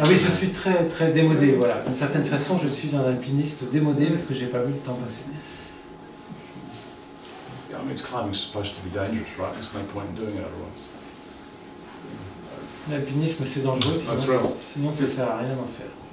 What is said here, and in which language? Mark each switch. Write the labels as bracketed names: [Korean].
[French] Ah oui, je suis très, très démodé. Voilà. D'une certaine façon, je suis un alpiniste démodé parce que j'ai pas vu le temps passer. [English] Yeah, I mean, climbing's supposed to be dangerous, right? There's no point in doing it otherwise. [French] L'alpinisme, c'est dangereux, sinon ça ne sert à rien d'en faire.